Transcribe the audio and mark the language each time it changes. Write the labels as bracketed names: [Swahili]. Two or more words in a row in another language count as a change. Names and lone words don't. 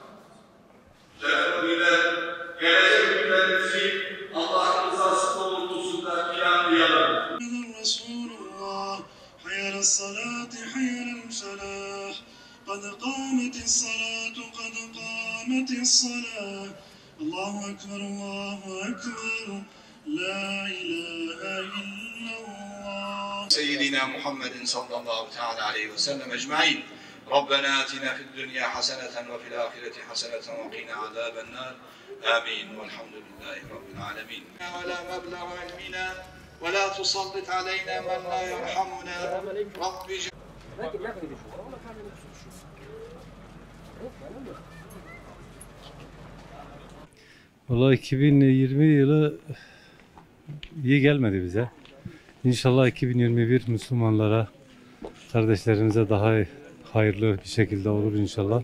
[Turkish] Gelecek günlerimizi Allah'ın rızası doğrultusunda planlayalım. [Arabic] رسول الله، حي على الصلاة، حي على الصلاة. قد قامت الصلاة، قد قامت الصلاة. الله أكبر، الله أكبر. لا إله إلا الله. سيدنا محمد صلى الله تعالى عليه وسلم أجمعين ربنا آتنا في الدنيا حسنة وفي الآخرة حسنة وقنا عذاب النار آمين والحمد لله رب العالمين ولا مبلغ علمنا ولا تسلط علينا من لا يرحمنا رب [Turkish] Vallahi 2020 yılı iyi gelmedi bize. İnşallah 2021 Müslümanlara, kardeşlerimize daha hayırlı bir şekilde olur inşallah.